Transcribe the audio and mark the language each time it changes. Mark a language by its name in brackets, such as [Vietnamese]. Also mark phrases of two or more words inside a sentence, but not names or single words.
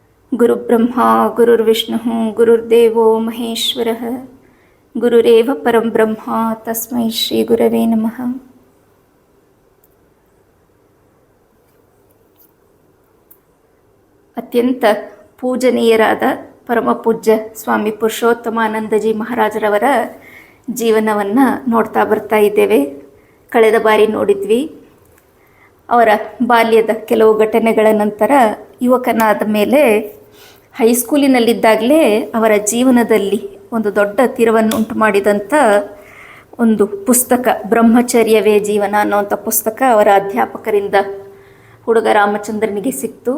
[Sanskrit] ಗುರುಬ್ರಹ್ಮ ಗುರುರ್ವಿಷ್ಣು ಗುರುರ್ದೇವೋ ಮಹೇಶ್ವರ ಗುರುರೇವ ಪರಂ ಬ್ರಹ್ಮ ತಸ್ಮೈ ಶ್ರೀ ಗುರವೇ ನಮಃ. [Kannada] ಅತ್ಯಂತ ಪೂಜನೀಯರಾದ ಪರಮಪೂಜ್ಯ ಸ್ವಾಮಿ ಪುರುಷೋತ್ತಮಾನಂದಜಿ ಮಹಾರಾಜರವರ ಜೀವನವನ್ನು ನೋಡ್ತಾ ಬರ್ತಾ ಇದ್ದೇವೆ. ಕಳೆದ ಬಾರಿ ನೋಡಿದ್ವಿ ಅವರ ಬಾಲ್ಯದ ಕೆಲವು ಘಟನೆಗಳ ನಂತರ ಯುವಕನಾದ ಮೇಲೆ ಹೈಸ್ಕೂಲಿನಲ್ಲಿದ್ದಾಗಲೇ ಅವರ ಜೀವನದಲ್ಲಿ ಒಂದು ದೊಡ್ಡ ತಿರುವನ್ನು ಉಂಟು ಮಾಡಿದಂಥ ಒಂದು ಪುಸ್ತಕ ಬ್ರಹ್ಮಚರ್ಯವೇ ಜೀವನ ಅನ್ನೋಂಥ ಪುಸ್ತಕ ಅವರ ಅಧ್ಯಾಪಕರಿಂದ ಹುಡುಗ ರಾಮಚಂದ್ರನಿಗೆ ಸಿಕ್ತು.